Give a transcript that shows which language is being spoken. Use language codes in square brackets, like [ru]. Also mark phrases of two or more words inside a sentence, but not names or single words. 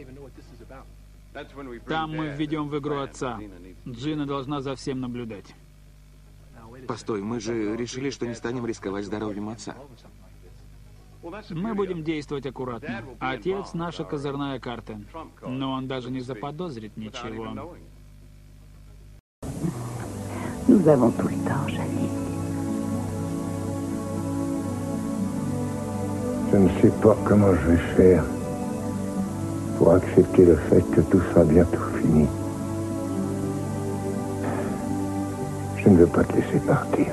[ru] Там мы введем в игру отца. Джина должна за всем наблюдать. Постой, мы же решили, что не станем рисковать здоровьем отца. Мы будем действовать аккуратно. Отец — наша козырная карта. Но он даже не заподозрит ничего. [fr] Nous avons tout le temps, Janine. Je ne sais pas comment je vais faire pour accepter le fait que tout sera bientôt fini. Je ne veux pas te laisser partir.